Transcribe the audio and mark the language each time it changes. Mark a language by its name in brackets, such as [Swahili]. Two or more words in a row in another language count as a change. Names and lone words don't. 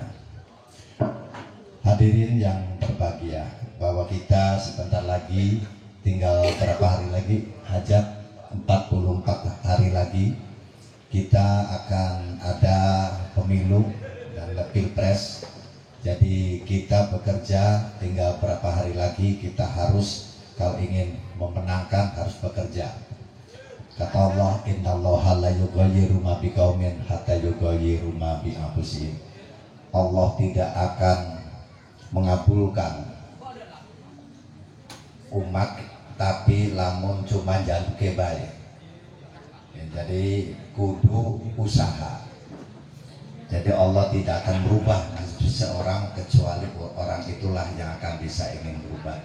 [Indonesian] Hadirin yang berbahagia, bahwa kita sebentar lagi, tinggal berapa hari lagi, hajat 44 hari lagi, kita akan ada pemilu dan pilpres. Jadi kita bekerja, tinggal berapa hari lagi kita harus, kalau ingin memenangkan harus bekerja. Kata Allah, [Arabic] إن الله لا يغير ما بقوم حتى يغيروا ما ب أنفسهم. [Indonesian] Allah tidak akan mengabulkan umat tapi [Javanese] lamun cuma jaluke bae. [Indonesian] Jadi kudu usaha. Jadi Allah tidak akan merubah seseorang kecuali orang itulah yang akan bisa ingin berubah.